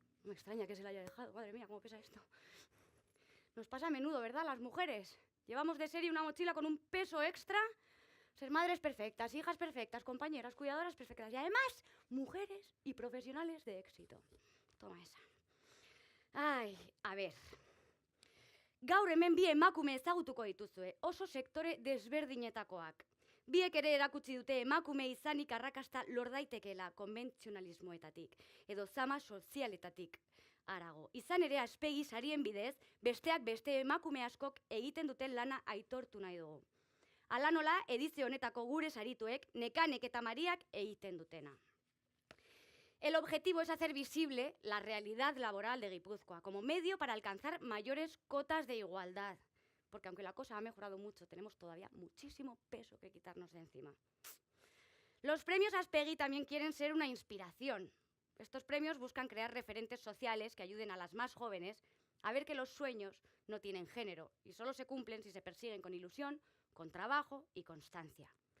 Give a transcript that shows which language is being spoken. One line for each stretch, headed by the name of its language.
Spanish: No me extraña que se la haya dejado. Madre mía, cómo pesa esto. Nos pasa a menudo, ¿verdad? Las mujeres. Llevamos de serie una mochila con un peso extra... Ser madres perfectas, hijas perfectas, compañeras, cuidadoras perfectas y además mujeres y profesionales de éxito. Toma esa. Ai, a ver.
Basque: Gaur hemen bi emakume ezagutuko dituzue, oso sektore desberdinetakoak. Biek ere erakutsi dute emakume izanik arrakasta lor daitekeela konbentzionalismoetatik edo zama sozialetatik harago. Izan ere Aspegi sarien bidez, besteak beste emakume askok egiten duten lana aitortu nahi dugu. Hala nola, edizio honetako gure sarituek, Nekanek eta Mariak egiten dutena.
Spanish: El objetivo es hacer visible la realidad laboral de Guipúzcoa como medio para alcanzar mayores cotas de igualdad. Porque aunque la cosa ha mejorado mucho, tenemos todavía muchísimo peso que quitarnos de encima. Los premios Aspegi también quieren ser una inspiración. Estos premios buscan crear referentes sociales que ayuden a las más jóvenes a ver que los sueños no tienen género y solo se cumplen si se persiguen con ilusión, con trabajo y constancia.